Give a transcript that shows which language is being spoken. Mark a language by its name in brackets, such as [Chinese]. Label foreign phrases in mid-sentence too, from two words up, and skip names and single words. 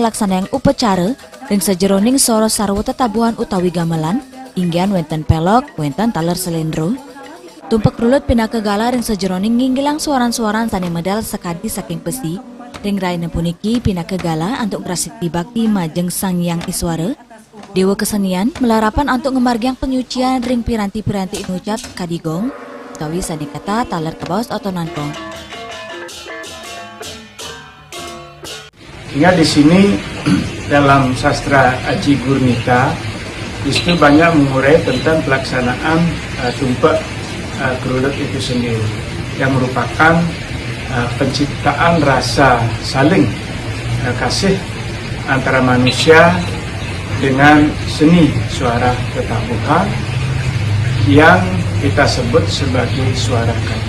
[Balinese] laksana yang upacara ring sejeroning soro sarwa tetabuhan utawi gamelan inggian wenten pelok wenten taler selendro tumpak rulut pinaka gala ring sejeroning nginggilang suaran-suaran sani medal sekadi saking besi ring raina puniki pinaka gala antuk ngrasiti bakti majeng sang yang iswara Dewa kesenian melarapan untuk ngemargiang penyucian ring piranti-piranti inucap kadigong utawi sani kata taler kebaos atau nangkong. [Indonesian] Hingga di sini dalam sastra Aji Gurnita itu banyak mengurai tentang pelaksanaan tumpak kerulut itu sendiri yang merupakan penciptaan rasa saling kasih antara manusia dengan seni suara tetabuhan yang kita sebut sebagai suara kanti.